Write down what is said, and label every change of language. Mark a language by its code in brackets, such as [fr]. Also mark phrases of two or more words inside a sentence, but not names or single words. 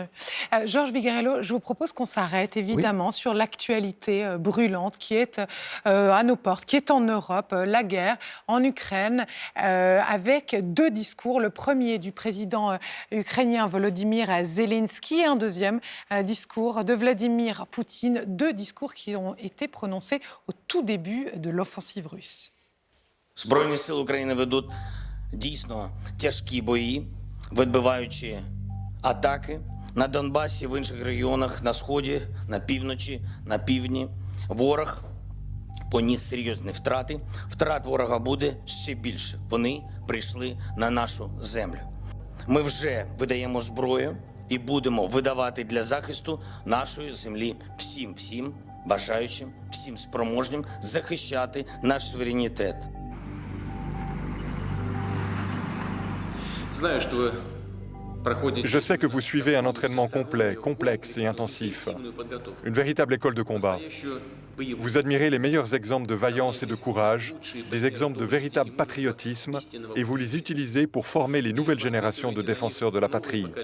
[fr] Georges Vigarello, je vous propose qu'on s'arrête évidemment sur l'actualité brûlante qui est à nos portes, qui est en Europe, la guerre en Ukraine, avec deux discours. Le premier du président ukrainien Volodymyr Zelensky et un deuxième discours de Vladimir Poutine. Deux discours qui ont été prononcés au tout début de l'offensive russe. [uk] Збройні сили України ведуть дійсно тяжкі бої, відбиваючи атаки на Донбасі, в інших регіонах, на Сході, на півночі, на півдні. Ворог поніс серйозні втрати. Втрат ворога буде ще більше. Вони прийшли на нашу землю. Ми вже видаємо зброю і будемо видавати для захисту нашої землі всім бажаючим, всім спроможним захищати наш суверенітет. [ru] Знаю, что вы [fr] Je sais que vous suivez un entraînement complet, complexe et intensif, une véritable école de combat. Vous admirez les meilleurs exemples de vaillance et de courage, des exemples de véritable patriotisme, et vous les utilisez pour former les nouvelles générations de défenseurs de la patrie.